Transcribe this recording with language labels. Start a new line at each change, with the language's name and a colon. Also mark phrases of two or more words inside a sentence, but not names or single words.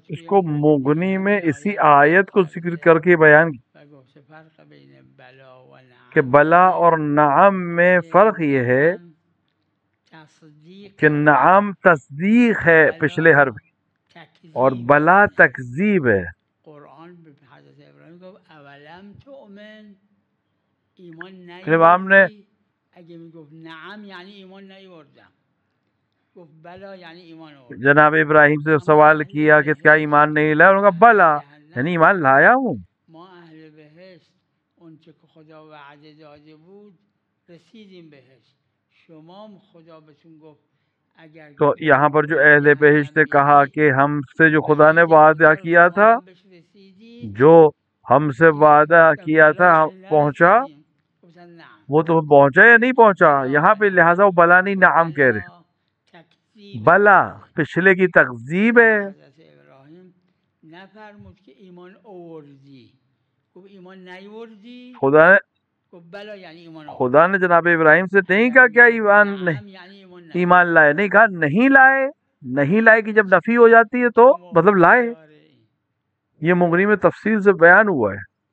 Urdu: اس کو مغنی میں اسی آیت کو ذکر کر کے بیان
Arabic: فرق بین بلا و نعم
Urdu: کہ بلا اور نعم میں فرق یہ ہے کہ نعم تصدیق ہے پچھلے حرف کی اور بلا تکذیب ہے.
Persian: قرآن به حضرت ابراهیم گفت
Arabic: اولم تؤمن،
Persian: ایمان
Urdu: امام نے
Persian: نیاوردی؟ اگه میگفت نعم یعنی ایمان نیاوردم، گفت بلا یعنی ایمان آوردم.
Urdu: جناب ابراہیم سے سوال کیا کہ کیا ایمان نہیں لایا؟ انہوں نے کہا بلا، یعنی ایمان لایا ہوں.
Persian: ما اهل بهشت اون چه که خدا وعده داده بود رسیدیم بهش، شما هم خدا بهتون گفت اگر
Urdu: تو یہاں پر جو اہل بہشت نے کہا کہ ہم سے جو خدا نے وعدہ کیا تھا، جو ہم سے وعدہ کیا تھا پہنچا، وہ تو پہنچا یا نہیں پہنچا؟ یہاں پہ لہٰذا وہ بلا نہیں نعم کہہ رہے. بلا پچھلے کی تکذیب ہے.
Persian: حضرت ابراهیم نفرمود که ایمان آوردی، گفت ایمان نیاوردی، گفت بلا یعنی ایمان آوردی.
Urdu: خدا نے جناب ابراہیم سے نہیں کہا کیا ایمان نہیں ایمان لائے، نہیں کہا نہیں لائے. نہیں لائے کہ جب نفی ہو جاتی ہے تو مطلب لائے. یہ مغنی میں تفصیل سے بیان ہوا ہے.